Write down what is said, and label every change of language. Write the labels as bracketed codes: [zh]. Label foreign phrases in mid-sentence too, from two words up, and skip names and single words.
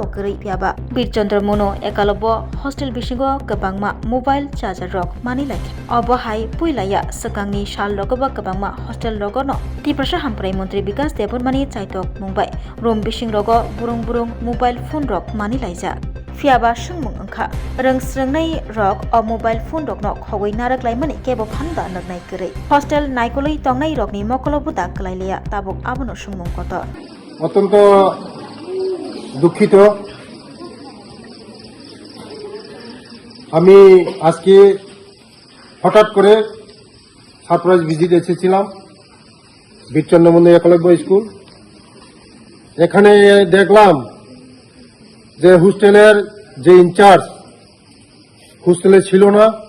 [trp] gori fiaba Birchandra Mono ekalabbo hostel bisingo kabangma [en] mobile charger [trp] rok mani like obahai puilaya sakangni sal rogoba kabangma hostel rogono ti prasha hamkrai mantri Vikas Debbarma ni chaitok mungbai room bising rogo burung [en] mobile phone [trp] rok mani laija fiaba sungmung angkha reng srengnai rok o [en] mobile phone [trp] rokno khogoi naraklaimani kebo phanda nagnai gerei hostel naikoloi tongnai rokni mokolo buta klaileya tabuk abono sungmung kotor [bn] অত্যন্ত দুঃখিত আমি আজকে হঠাৎ করে [en] surprise visit [bn] এসেছিলাম বীরচন্দ্র মন্দির একলব্য স্কুল এখানে দেখলাম যে হোস্টেলের যে ইনচার্জ হোস্টেলে ছিল না